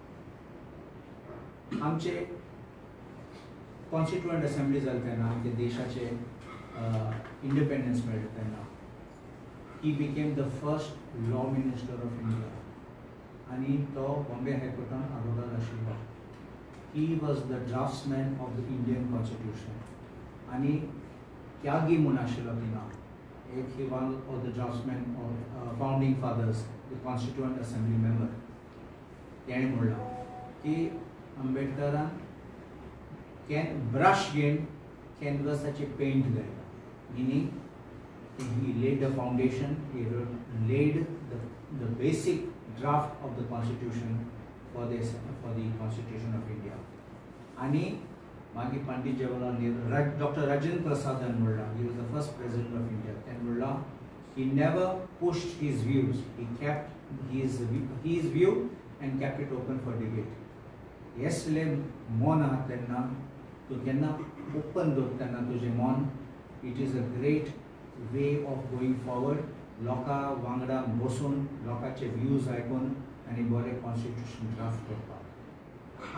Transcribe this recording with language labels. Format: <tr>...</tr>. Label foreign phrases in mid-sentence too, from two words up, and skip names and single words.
<kok>आमचे</kok> <en>constituent assembly</en> <kok>जाली तेन्ना आमच्या देशाचे इंडिपेंडन्स मेळ्ळें तेन्ना</kok> <en>he became the first law minister of India.</en> <kok>आनी तो बॉम्बे हायकोर्टान आरोग्यात आशिल्लो.</kok> <en>he was the draftsman of the Indian constitution</en> <kok>आनी त्यागी म्हूण आशिल्लो थिंगा. एक</kok> <en>he one of the draftsmen of founding fathers, the constituent assembly member.</en> <kok>तेणें म्हणलां की आंबेडकरान ब्रश घेवन कॅनवसाचेर पेंट घायला. मिनींग</kok> <en>he laid the foundation, he laid the basic draft of the constitution for the constitution of India.</en> <kok>आनी मागीर पंडित जवाहरलाल नेहरू, डॉक्टर राजेंद्र प्रसादान म्हणलां,</kok> <en>he was the first president of India.</en> <kok>तेणें म्हणलां</kok> <en>he never pushed his views, he kept his view and kept it open for debate.</en> <kok>येसले मन आहा तेन्ना तूं केन्ना ओपन दवरतना तुजें मन,</kok> <en>it is a great way of going forward.</en> <kok>लोकां वांगडा बसून लोकांचे व्यूज आयकून आनी बरें कॉन्स्टिट्युशन ड्राफ्ट करपाक.</kok>